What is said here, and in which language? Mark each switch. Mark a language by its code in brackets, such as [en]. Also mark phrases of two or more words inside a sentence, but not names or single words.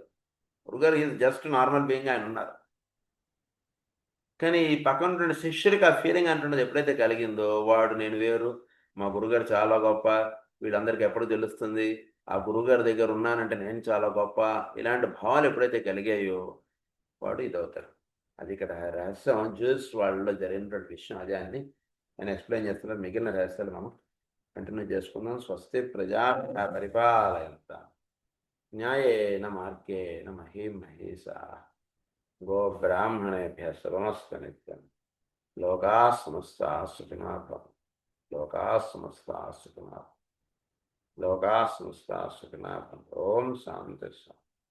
[te] గురువుగారు [en] is just normal being [te] ఆయన ఉన్నారు. కానీ ఈ పక్కన ఉన్నటువంటి శిష్యుడికి ఆ ఫీలింగ్ అంటున్నది ఎప్పుడైతే కలిగిందో, వాడు నేను వేరు, మా గురువుగారు చాలా గొప్ప, వీళ్ళందరికీ ఎప్పుడు తెలుస్తుంది, ఆ గురువుగారి దగ్గర ఉన్నానంటే నేను చాలా గొప్ప, ఇలాంటి భావాలు ఎప్పుడైతే కలిగాయో వాడు ఇదవుతారు. అది ఇక్కడ రహస్యం. జ్యూస్ వాళ్ళలో జరిగినటువంటి విషయం అదే అని నేను ఎక్స్ప్లెయిన్ చేస్తున్నాను. మిగిలిన రహస్యాలు మనం కంటిన్యూ చేసుకుందాం. [sa] స్వస్తి ప్రజాభ్యः పరిపాలయంతాం న్యాయేన మార్గేణ మహీం మహీషాః గోబ్రాహ్మణేభ్యः శుభమస్తు నిత్యం. లోకాः సమస్తాः సుఖినో భవంతు. లోకాः సమస్తాः సుఖినో భవంతు. లోకాः సమస్తాः సుఖినో భవంతు. ఓం శాంతి శాంతి.